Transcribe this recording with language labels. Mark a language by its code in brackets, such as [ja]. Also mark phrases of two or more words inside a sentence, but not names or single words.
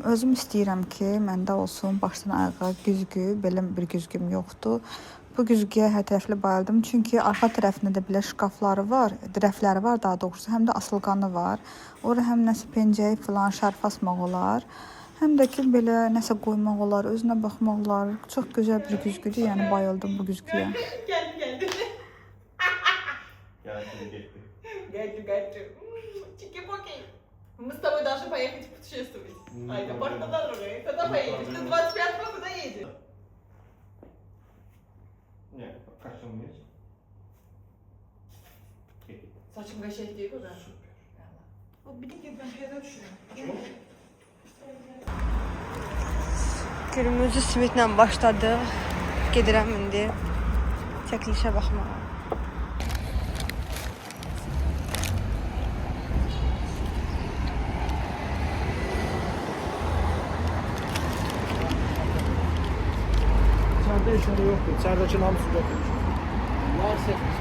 [az] Özüm istəyirəm ki, məndə olsun başdan ayağa güzgü, belə bir güzgüm yoxdur. Bu güzgüyə hər tərəfli bayıldım. Çünki arxa tərəfində də belə şkafları var, rəfləri var daha doğrusu, həm də asılqanı var. Ora həm nəsə pencəyi filan, şərf asmaq olar. Həm də ki belə nəsə qoymaq olar, özünə baxmaq olar. Çox gözəl bir güzgüdür. Yəni bayıldım bu güzgüyə. [tr] Geldi. Geldi. Geldi. [ru] Чики-поки. Мы с тобой должны поехать путешествовать. Айда, пошли на дорогу. Куда поедешь? Ты 25-го куда едешь? Не, как там есть? [tr] Saçım gaşet değil mi? [ru] Супер. [tr] O bir de ben şeyden düşünüyorum. [ru] Почему? [az] Günümüzü simitlə başladıq. Gedirəm indi çəkilişə baxmağa. [tr] İçeride işleri yoktu. İçerideki namusu yoktu. Varsa